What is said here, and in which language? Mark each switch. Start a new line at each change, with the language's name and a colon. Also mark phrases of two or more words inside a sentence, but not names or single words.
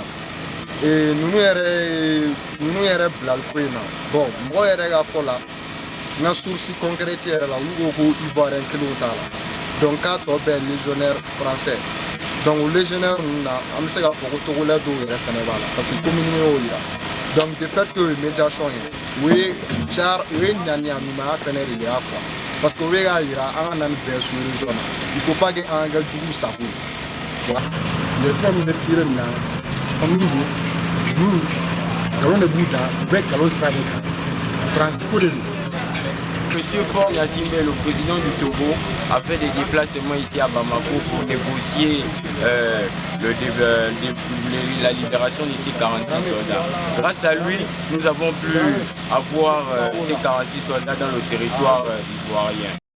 Bambara: kan ninnu yɛrɛ bilali ko in na bon mɔgɔ yɛrɛ ka fɔ la n ka
French: source concrète
Bambara: yɛrɛ la olu ko ko ivoirien kelenw t'a la donc k'a tɔ bɛɛ
French: légionnaire français
Bambara: donc o légionnaire ninnu na an bɛ se k'a fɔ ko togolais dɔw yɛrɛ fɛnɛ b'a la parce que communiqué y'o yira
French: donc de fait que
Bambara: o ye médiation ye o ye ɲaniɲamimaya fɛnɛ de yira quoi.
French: Parce que
Bambara: we ga yira an ka na ni bɛɛ
French: sur région
Bambara: na
French: il faut pas que
Bambara: an ka jugu sago les fɛn min bɛ tire nin na
French: comme nous
Bambara: nkalon de b'u da u bɛ nkalon sira de kan faransi ko de don.
French: Monsieur Faure Gnassingbé, le président du Togo, a fait des déplacements ici à Bamako pour négocier la libération de ces 46 soldats. Grâce à lui, nous avons pu avoir ces 46 soldats dans le territoire ivoirien.